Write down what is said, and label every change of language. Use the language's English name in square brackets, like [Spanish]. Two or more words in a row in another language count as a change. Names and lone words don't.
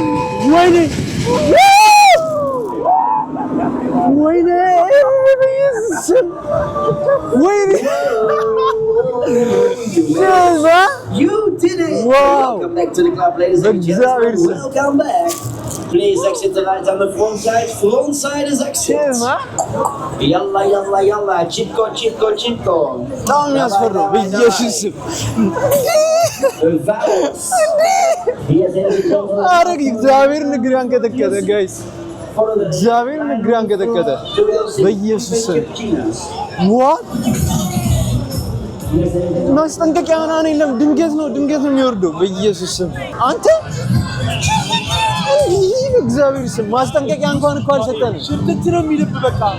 [Amharic] ወይኔ ስም ወይኔ [English] You did it! Wow. Welcome back to the club, ladies and gentlemen. Welcome back. Please exit the right on the front side. Front side is exit. [Arabic] يلا، يلا، يلا. [Hindi] चिपको, चिपको, चिपको. [Amharic] በጣም ያስፈራው በኢየሱስ ስም [English] Vowels. Yes, [Amharic] አረግ እግዚአብሔር ንግር ያንቀጠቀጠ ጋይስ እግዚአብሔር ንግር ያንቀጠቀጠ በኢየሱስ ስም what ማስጠንቀቂያ ምናምን የለም ድንገት ነው የሚወርደው በኢየሱስ ስም አንተ እግዚአብሔር ስም ማስጠንቀቂያ እንኳን እኮ አልሰጠንም ሽርክት ነው የሚልብ በቃ